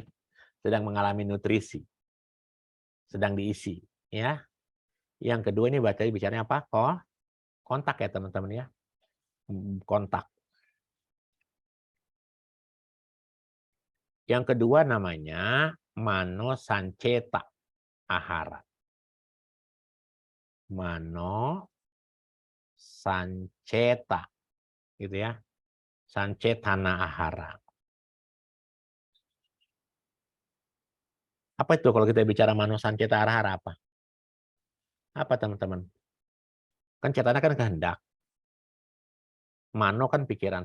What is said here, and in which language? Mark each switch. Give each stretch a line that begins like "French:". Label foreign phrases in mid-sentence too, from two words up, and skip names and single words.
Indonesian: Sedang mengalami nutrisi. Sedang diisi. Ya. Yang kedua ini bicaranya apa? Kontak ya teman-teman ya. Kontak. Yang kedua namanya
Pali: mano sanceta ahara. Mano sanceta,
Indonesian: gitu ya.
Pali: Sancetana ahara.
Indonesian: Apa itu kalau kita bicara
Pali: mano sanceta ahara
Indonesian: apa? Apa teman-teman? Kan cetana kan kehendak. Mano kan pikiran.